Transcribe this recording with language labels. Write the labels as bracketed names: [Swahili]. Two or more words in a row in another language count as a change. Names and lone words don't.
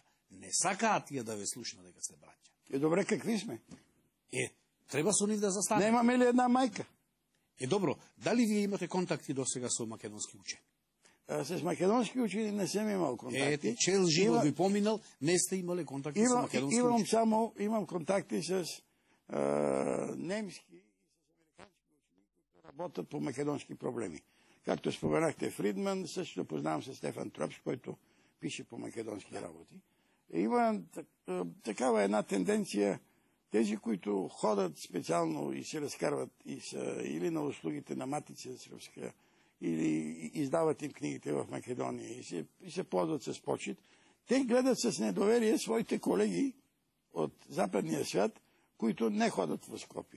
[Macedonian] Не сакаат тие да ве слушнат дека сте браќа. Добре, какви сме? Треба со нив да застане. Немаме ли една мајка? Добро, дали вие имате контакти до сега со македонски учени? [Bulgarian] С македонски учени не сем имал контакти. [Macedonian] Цел живот ви поминал, не сте имале контакти со македонски учени? [Bulgarian] Имам контакти с немски и с американски учени кои работат по македонски проблеми. Както споменахте Фридман, също познавам се Стефан Тропс, който пише по македонски работи. Има такава една тенденция, тези, които ходят специално и се разкарват и са или на услугите на Матица Сръбска, или издават им книгите в Македония и се ползват с почит, те гледат с недоверие своите колеги от западния свят, които не ходят в Скопие.